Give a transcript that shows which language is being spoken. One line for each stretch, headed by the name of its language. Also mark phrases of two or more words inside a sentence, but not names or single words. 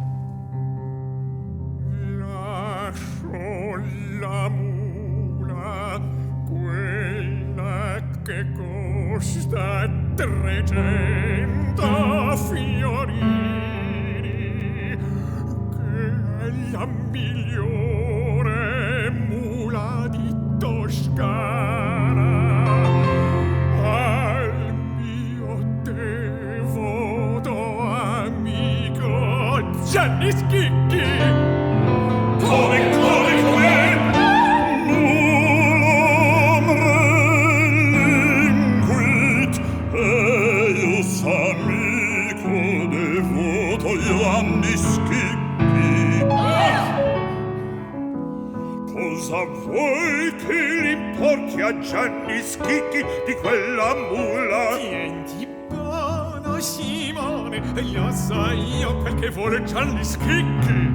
Italian: Lascio la mula, quella che costa 300 fiorini, che è la migliore mula di Toscana. Al mio devoto amico Gianni Schicchi. Come?
Latin: Mulam relinquit, eius amico devoto Gianni Schicchi.
Italian: Cosa vuoi che l'importi a Gianni Schicchi di quella mula? Tienti buono, Simone, io so io quel che vuole Gianni Schicchi.